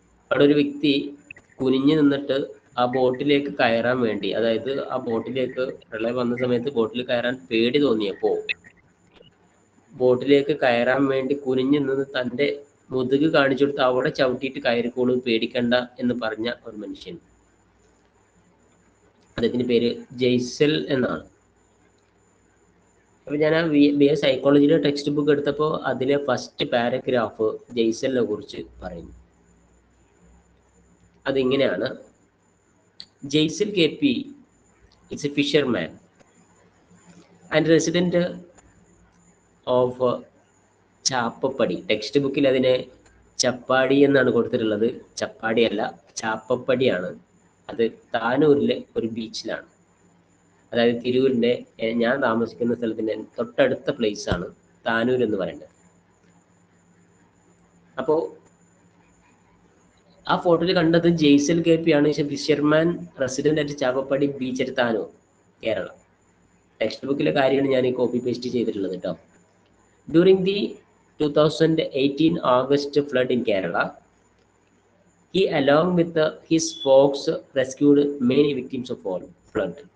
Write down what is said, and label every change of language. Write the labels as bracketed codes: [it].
[ml] അവിടെ ഒരു വ്യക്തി കുനിഞ്ഞു നിന്നിട്ട് ആ ബോട്ടിലേക്ക് കയറാൻ വേണ്ടി, അതായത് ആ ബോട്ടിലേക്ക് പ്രളയം വന്ന സമയത്ത് ബോട്ടിൽ കയറാൻ പേടി തോന്നിയപ്പോൾ ബോട്ടിലേക്ക് കയറാൻ വേണ്ടി കുനിഞ്ഞു നിന്ന് തൻ്റെ മുതുക് കാണിച്ചു കൊടുത്ത് അവിടെ ചവിട്ടിയിട്ട് കയറിക്കോളൂ, പേടിക്കണ്ട എന്ന് പറഞ്ഞ ഒരു മനുഷ്യൻ. അദ്ദേഹത്തിന്റെ പേര് ജെയ്സൽ എന്നാണ്. അപ്പൊ ഞാൻ ആ BA സൈക്കോളജിയുടെ ടെക്സ്റ്റ് ബുക്ക് എടുത്തപ്പോൾ അതിലെ ഫസ്റ്റ് പാരഗ്രാഫ് ജെയ്സലിനെ കുറിച്ച് പറയുന്നു. അതിങ്ങനെയാണ്: [en] Jaisal KP is a fisherman and resident of Chappappadi. [ml] Text ബുക്കിൽ അതിനെ ചപ്പാടി എന്നാണ് കൊടുത്തിട്ടുള്ളത്. ചപ്പാടി അല്ല, ചാപ്പപ്പടിയാണ്. അത് താനൂരിലെ ഒരു ബീച്ചിലാണ്. അതായത് തിരൂരിൻ്റെ, ഞാൻ താമസിക്കുന്ന സ്ഥലത്തിൻ്റെ തൊട്ടടുത്ത പ്ലേസ് ആണ് താനൂർ എന്ന് പറയുന്നത്. അപ്പോൾ ആ ഫോട്ടോയിൽ കണ്ടത് ജെയ്സൽ KP ആണ്. [en] Fisherman, resident at Chappappadi beach at Tanur, Kerala. [ml] Text ബുക്കിലെ കാര്യമാണ് ഞാൻ ഈ കോപ്പി പേസ്റ്റ് ചെയ്തിട്ടുള്ളത് കേട്ടോ. [en] During the 2018 August flood in Kerala, he along with his folks rescued many victims of flood.